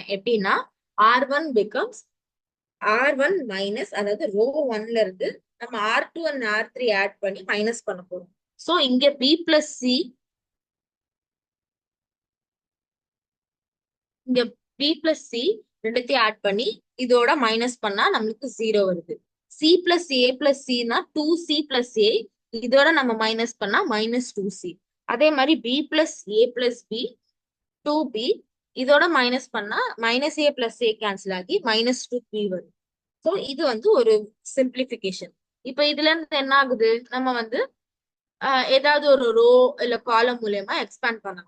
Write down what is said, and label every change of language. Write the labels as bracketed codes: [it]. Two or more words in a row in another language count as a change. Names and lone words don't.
[ta] எப்படின்னா [en] R1 becomes R1 minus, [ta] அதாவது ரோ 1ல இருந்து நம்ம [en] R2 and R3 add [ta] பண்ணி மைனஸ் பண்ண போறோம். சோ இங்க [en] B plus C, [ta] இங்க [en] B plus C [ta] ரெண்டுத்தையும் ஆட் பண்ணி இதோட மைனஸ் பண்ணா நம்மளுக்கு 0 வருது. [en] C plus A plus C னா 2C plus A, [ta] இதோட நம்ம மைனஸ் பண்ணா [en] minus 2C. [ta] அதே மாதிரி [en] B plus A plus B 2B, [ta] இதோட மைனஸ் பண்ணா [en] minus A plus A cancel [ta] ஆகி [en] minus 2B [ta] வரும். ஸோ இது வந்து ஒரு சிம்பிளிஃபிகேஷன். இப்ப இதுல இருந்து என்ன ஆகுது, நம்ம வந்து ஏதாவது ஒரு ரோ இல்ல காலம் மூலயமா எக்ஸ்பேண்ட் பண்ணலாம்.